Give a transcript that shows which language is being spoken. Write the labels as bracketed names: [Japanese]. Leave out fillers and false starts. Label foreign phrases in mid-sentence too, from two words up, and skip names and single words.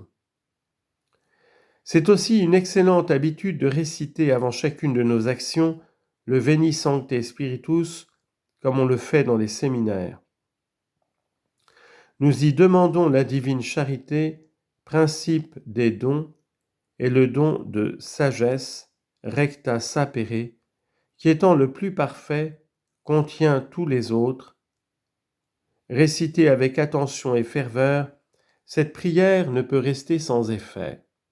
[French] C'est aussi une excellente habitude de réciter avant chacune de nos actions le [Latin] Veni Sancte Spiritus, [French] comme on le fait dans les séminaires. Nous y demandons la divine charité, principe des dons, et le don de sagesse, [Latin] recta sapere, [French] qui étant le plus parfait, contient tous les autres. Récitée avec attention et ferveur, cette prière ne peut rester sans effet.